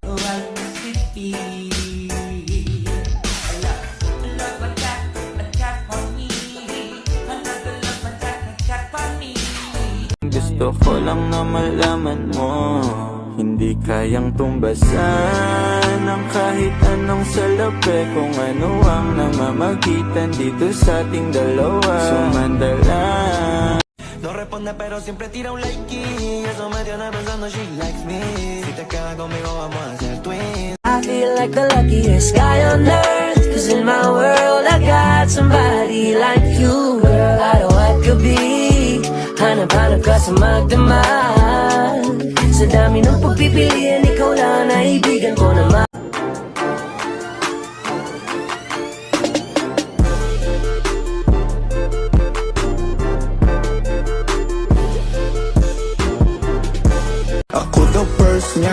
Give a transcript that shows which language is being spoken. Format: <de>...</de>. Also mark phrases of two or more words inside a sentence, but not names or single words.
<tl>Gusto ko lang na malaman mo, hindi kayang tumbasan ng kahit anong salapi. Kung ano ang namamagitan dito sa ating dalawa. Sumandala.</tl> <es>No responde pero siempre tira un likey. Eso me tiene pensando</es> <en>she likes me.</en> <es>Si te quedas conmigo vamos a hacer twins.</es> <en>I feel like the luckiest guy on earth, 'cause in my world I got somebody like you. Girl, I know I could be</en> <tl>hanap-hanap ka sa magdamag. Sa dami ng pagpipilian, ikaw lang naibigan ko naman. Ako</tl> <en>the first</en> <tl>niya.</tl>